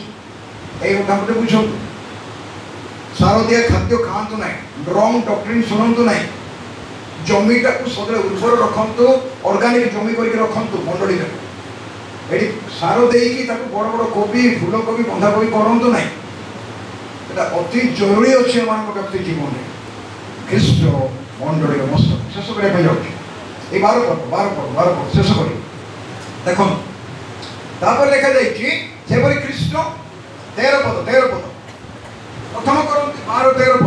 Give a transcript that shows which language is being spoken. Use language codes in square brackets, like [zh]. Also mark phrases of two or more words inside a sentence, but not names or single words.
[or] ଏଇ କଥା ମଧ୍ୟ ବୁଝନ୍ତୁ। ସାରଦିଆ ଖାଦ୍ୟ ଖାଆନ୍ତୁ ନାହିଁ, ରଙ୍ଗ ଡକ୍ଟ୍ରିନ୍ ଶୁଣନ୍ତୁ ନାହିଁ। ଜମିଟାକୁ ସଦାବେଳେ ଉର୍ବର ରଖନ୍ତୁ, ଅର୍ଗାନିକ ଜମି କରିକି ରଖନ୍ତୁ। ମଣ୍ଡଳୀରେ ଏଠି ସାର ଦେଇକି ତାକୁ ବଡ଼ ବଡ଼ କୋବି ଫୁଲକୋବି ବନ୍ଧାକୋବି କରନ୍ତୁ ନାହିଁ। [bn] এটা অতি জরুরি [or] ଅଛି ଏମାନଙ୍କ ବ୍ୟକ୍ତି ଜୀବନରେ। ଖ୍ରୀଷ୍ଟ ମଣ୍ଡଳୀର ମସ୍ତକ ଶେଷ କରିବା ପାଇଁ ଯାଉଛି। এই 12 ପର୍ବ ଶେଷ କରି ଦେଖନ୍ତୁ। ତାପରେ ଲେଖାଯାଇଛି ସେପରି ଖ୍ରୀଷ୍ଟ 13 ପଦ ପ୍ରଥମ କରନ୍ତି 12-13 ପଦ।